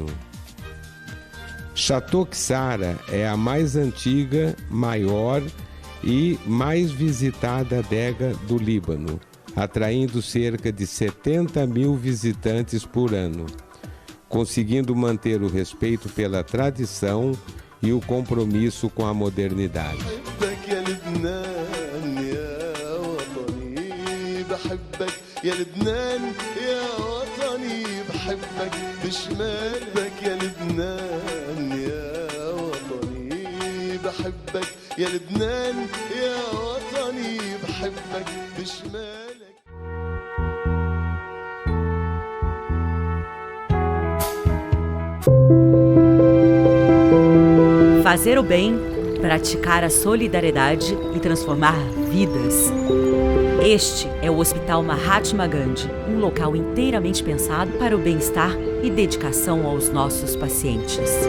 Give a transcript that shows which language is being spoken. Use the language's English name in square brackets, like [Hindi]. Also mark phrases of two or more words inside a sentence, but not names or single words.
[Portuguese] Chateau Ksara é a mais antiga, maior e mais visitada adega do Líbano, atraindo cerca de 70.000 visitantes por ano, conseguindo manter o respeito pela tradição e o compromisso com a modernidade. [Arabic] يا لبنان يا وطني بحبك بشمالك يا لبنان يا وطني بحبك يا لبنان يا وطني بحبك بشمالك. [Portuguese] Fazer o bem, praticar a solidariedade e transformar vidas. Este é o Hospital Mahatma Gandhi, um local inteiramente pensado para o bem-estar e dedicação aos nossos pacientes.